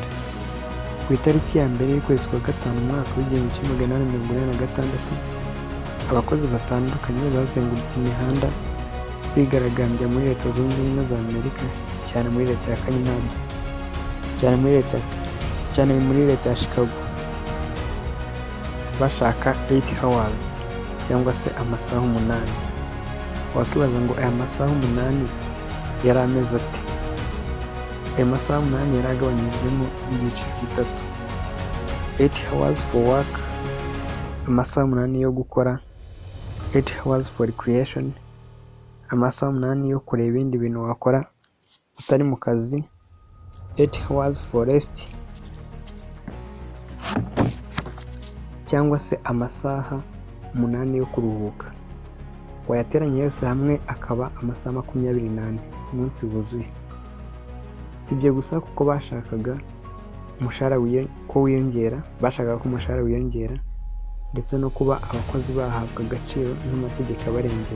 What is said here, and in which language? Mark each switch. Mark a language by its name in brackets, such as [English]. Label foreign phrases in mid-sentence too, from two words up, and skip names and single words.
[Kinyarwanda] Ku itariki ya mbere y'ukwezi kwa gatanu umwaka w'1846, abakozi batandukanye bazengurutse imihanda bigaragambya muri Leta Zunze Ubumwe za Amerika, cyane muri Leta ya Kanada, cyane muri Leta ya Chicago, bashaka 8 hours cyangwa se amasaha 8. Wakibaza ngo aya masaha 8 yari ameze ate? Aya masaha 8 yari agabanyijwemo ibyiciro bitatu: [English] 8 hours for work, [Kinyarwanda] amasaha 8 yo gukora; [English] 8 hours for recreation, [Kinyarwanda] amasaha 8 yo kureba ibindi bintu wakora utari mu kazi; [English] 8 hours for rest, [Kinyarwanda] cyangwa se amasaha 8 yo kuruhuka. Wayateranya yose hamwe akaba amasaha 24 umunsi wuzuye. Si ibyo gusa, kuko bashakaga umushahara ko wiyongera, bashakaga ko umushahara wiyongera ndetse no kuba abakozi bahabwa agaciro n'amategeko abarengera.